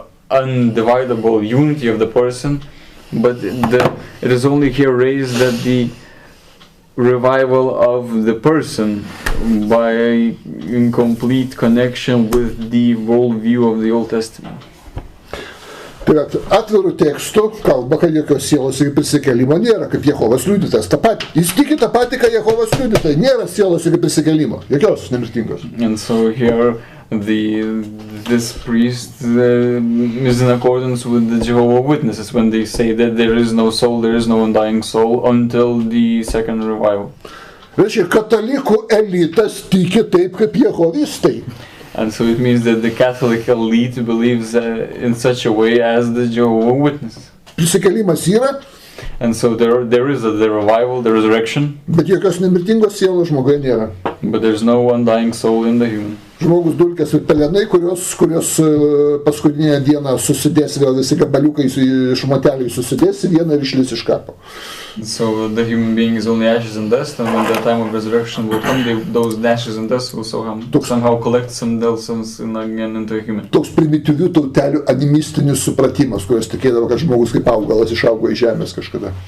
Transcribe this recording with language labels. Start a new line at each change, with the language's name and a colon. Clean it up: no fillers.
English: undividable unity of the person, but it is only here raised that the revival of the person by incomplete connection with the worldview of the Old Testament.
Lithuanian: Tai atvirų tekstų kalba, kad jokios sielos iki prisikėlimo nėra, kaip Jehovos liudytas. Jis tiki tą patį, ką Jehovos liudytai. Nėra sielos iki prisikėlimo. Jokios nemirtingos.
English: And so here this priest is in accordance with the Jehovah's Witnesses when they say that there is no soul, there is no undying soul until the second revival.
Lithuanian: Reiškia, katalikų elitas tiki taip, kaip jehovistai.
English: And so it means that the Catholic elite believes in such a way as the Jehovah's Witnesses.
Lithuanian: Prisikėlimas yra.
English: And so there is the revival, the resurrection.
Lithuanian: Bet jokios nemirtingos sielos žmoguje nėra.
English: But there's no undying soul in the human.
Lithuanian: Žmogus dulkės ir pelenai, kurios paskutinėje dieną susidės, vėl visi gabaliukai iš moteliai susidės ir viena ir išlis iš kapo.
English: So the human being is only ashes and dust, and when the time of resurrection will come, those ashes and dust will somehow collect themselves again into a human.
Lithuanian: Toks primityvių tautelių animistinis supratimas, kurios tikėdavo, kad žmogus kaip augalas išaugo iš žemės kažkada.